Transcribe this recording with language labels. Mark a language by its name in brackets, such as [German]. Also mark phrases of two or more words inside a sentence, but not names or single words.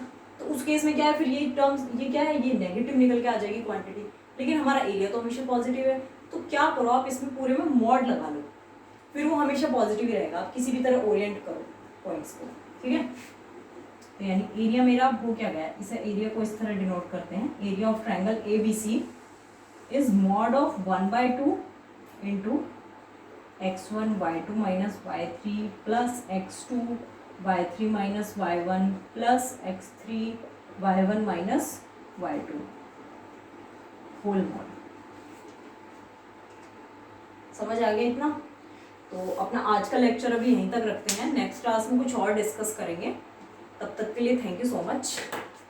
[Hindi] तो उस केस में क्या है, फिर ये टर्म्स ये क्या है, ये नेगेटिव निकल के आ जाएगी क्वांटिटी, लेकिन हमारा एरिया तो हमेशा पॉजिटिव है। तो क्या करो आप इसमें पूरे में मॉड लगा लो, फिर वो हमेशा पॉजिटिव ही रहेगा, आप किसी भी तरह ओरिएंट करो पॉइंट्स को, ठीक है। तो यानी एरिया मेरा हो क्या गया, इसे एरिया को इस तरह डिनोट करते हैं, [English] area of triangle ABC is mod of 1/2 into x1 y2 minus y3 plus x2 y3 minus y1 plus x3 y1 minus y2 whole mod. [Hindi] समझ आ गया इतना? तो अपना आज का लेक्चर अभी यहीं तक रखते हैं, [English] next class [Hindi] में कुछ और डिस्कस करेंगे। तब तक के लिए [English] thank you so much.